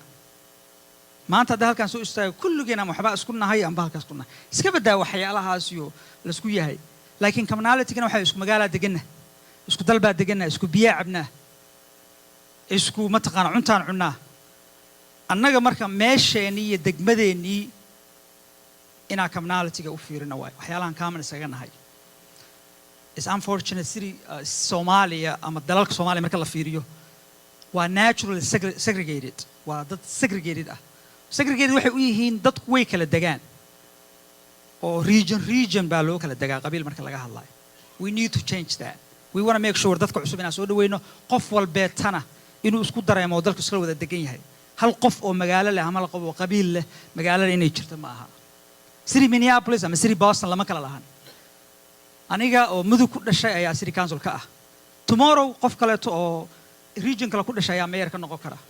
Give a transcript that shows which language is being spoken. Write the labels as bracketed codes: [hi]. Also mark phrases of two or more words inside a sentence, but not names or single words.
[so] maanta hadda halkaan soo istaago kulligeena waxba isku nahay amba halkaas ku nahay iska badaa waxyaalahaas iyo la isku yahay laakiin commonality-gana waxa isku magaalada deganna isku dalba deganna isku biyo cabnaa isku mataqaan cuntaan cunaa annaga marka meesheeni iyo degmadeeni ina commonality-ga u fiirina waxyaalahan common isaga nahay. [en] It's unfortunate city [so] Somalia ama dalalka Soomaaliya marka la fiiriyo waa [en] naturally segregated [so] waa dad segregated ah. segregated waxay u yihiin dadku way kala degaan oo region baa loo kala degaa qabiil marka laga hadlayo. [en] We need to change that. We want to make sure [so] dadka cusub inaan soo dhaweyno qof walbeetana inuu isku dareemo dalku iska wada degan yahay. hal qof oo magaalo leh ama qof oo qabiil leh magaalada inay jirto ma aha. City Minneapolis ama City Boston lama kala lahan. aniga oo mudug ku dhashay ayaa [en] city council [so] ka ah. Tomorrow qof kale oo region kale ku dhashay ayaa mayor ka noqon kara.